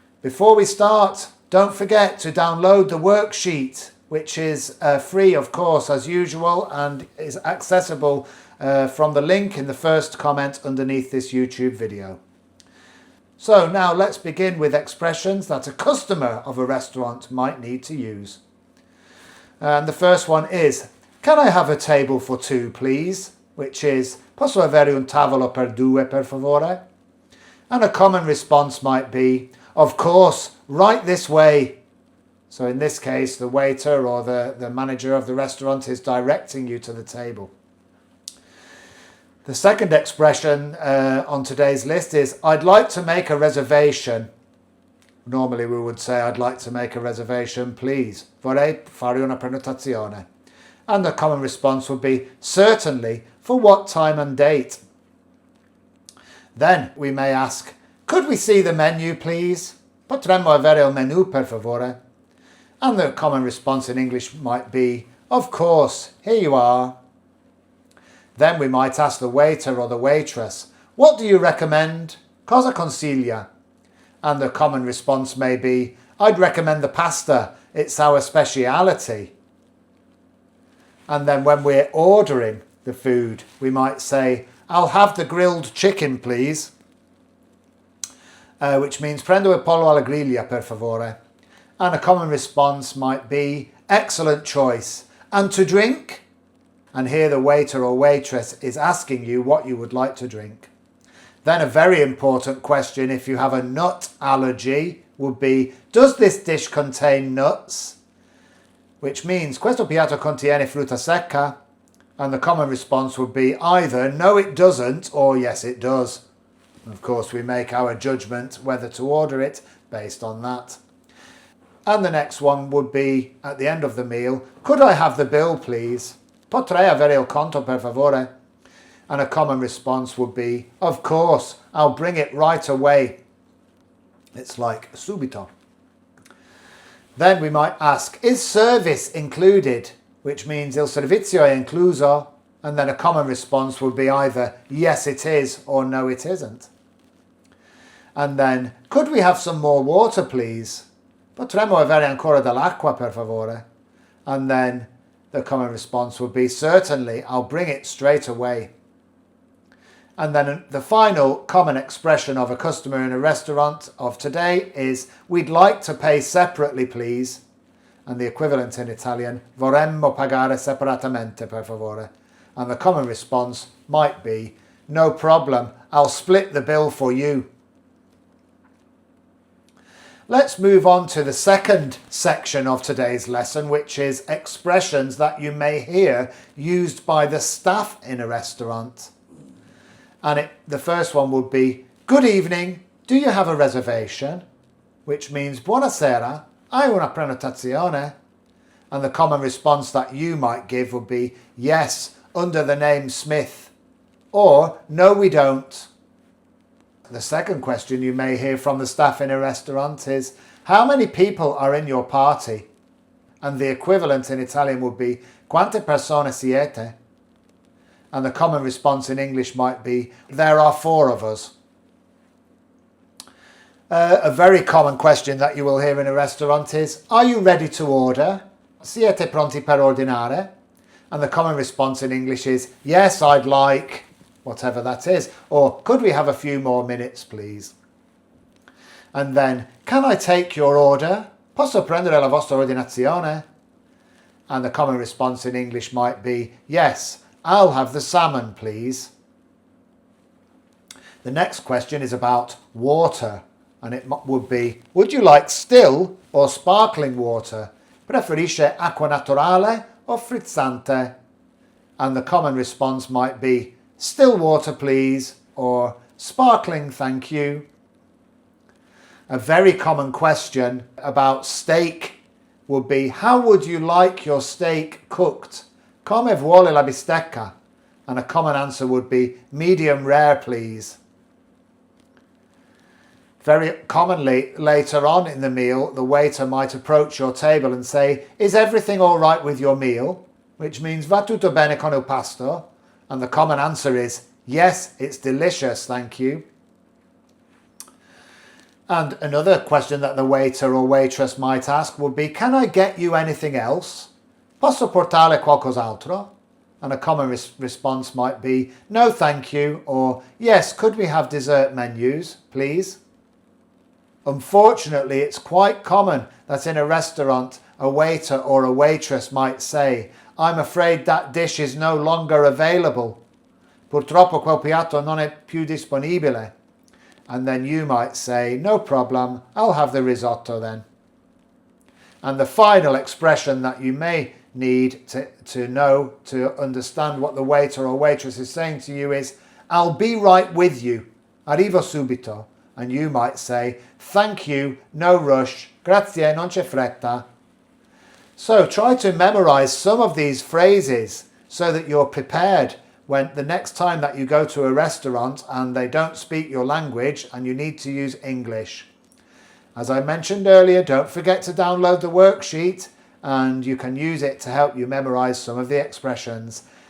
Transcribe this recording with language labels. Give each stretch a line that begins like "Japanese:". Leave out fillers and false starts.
English: Before we start, don't forget to download the worksheet, which is free, of course, as usual, and is accessible from the link in the first comment underneath this YouTube video. So now let's begin with expressions that a customer of a restaurant might need to use. And the first one is, can I have a table for two, please? Which is,
Italian: posso avere un tavolo per due, per favore?
English: And a common response might be, of course, right this way. So in this case, the waiter or the manager of the restaurant is directing you to the table. The second expression on today's list is, I'd like to make a reservation. Normally we would say, I'd like to make a reservation, please.
Italian: Vorrei fare una prenotazione.
English: And the common response would be, certainly, for what time and date? Then we may ask, could we see the menu, please?
Italian: Potremmo avere il menù, per favore?
English: And the common response in English might be, of course, here you are. Then we might ask the waiter or the waitress, what do you recommend?
Italian: Cosa consiglia?
English: And the common response may be, I'd recommend the pasta, it's our speciality. And then when we're ordering the food, we might say, I'll have the grilled chicken, please. Which means,
Italian: prendo il pollo alla griglia, per favore.
English: And a common response might be, excellent choice. And to drink? And here the waiter or waitress is asking you what you would like to drink. Then a very important question, if you have a nut allergy, would be, does this dish contain nuts? Which means,
Italian: questo piatto contiene frutta secca?
English: And the common response would be either, no it doesn't, or yes it does. Of course, we make our judgment whether to order it based on that. And the next one would be, at the end of the meal, could I have the bill, please?
Italian: Potrei avere il conto, per favore?
English: And a common response would be, of course, I'll bring it right away. It's like subito. Then we might ask, is service included? Which means
Italian: il servizio è incluso.
English: And then a common response would be either yes it is or no it isn't. And then, could we have some more water, please?
Italian: Potremmo avere ancora dell'acqua, per favore?
English: And then the common response would be, certainly, I'll bring it straight away. And then the final common expression of a customer in a restaurant of today is, we'd like to pay separately, please. And the equivalent in Italian,
Italian: vorremmo pagare separatamente, per favore.
English: And the common response might be, no problem, I'll split the bill for you. Let's move on to the second section of today's lesson, which is expressions that you may hear used by the staff in a restaurant. And the first one would be, good evening, do you have a reservation? Which means,
Italian: buonasera, hai una prenotazione?
English: And the common response that you might give would be, yes, under the name Smith. Or, no we don't. The second question you may hear from the staff in a restaurant is, how many people are in your party? And the equivalent in Italian would be,
Italian: quante persone siete?
English: And the common response in English might be, there are 4 of us. A very common question that you will hear in a restaurant is, are you ready to order?
Italian: Siete pronti per ordinare?
English: And the common response in English is, yes, I'd like, whatever that is. Or could we have a few more minutes, please? And then, can I take your order?
Italian: Posso prendere la vostra ordinazione?
English: And the common response in English might be, yes, I'll have the salmon, please. The next question is about water, and it would be, would you like still or sparkling water?
Italian: Preferisce acqua naturale o frizzante?
English: And the common response might be, still water please, or sparkling thank you. A very common question about steak would be, how would you like your steak cooked?
Italian: Come vuole la bistecca?
English: And a common answer would be, medium rare please. Very commonly, later on in the meal, the waiter might approach your table and say, is everything all right with your meal? Which means,
Italian: va tutto bene con il pasto?
English: And the common answer is, yes, it's delicious, thank you. And another question that the waiter or waitress might ask would be, can I get you anything else?
Italian: Posso portare qualcos'altro?
English: And a common response might be, no thank you, or yes, could we have dessert menus, please? Unfortunately, it's quite common that in a restaurant, a waiter or a waitress might say, I'm afraid that dish is no longer available.
Italian: Purtroppo quel piatto non è più disponibile.
English: And then you might say, no problem, I'll have the risotto then. And the final expression that you may need to know to understand what the waiter or waitress is saying to you is, I'll be right with you.
Italian: Arrivo subito.
English: And you might say, thank you, no rush,
Italian: grazie, non c'è fretta.
English: So try to memorize some of these phrases so that you're prepared when the next time that you go to a restaurant and they don't speak your language and you need to use English. As I mentioned earlier, don't forget to download the worksheet and you can use it to help you memorize some of the expressions.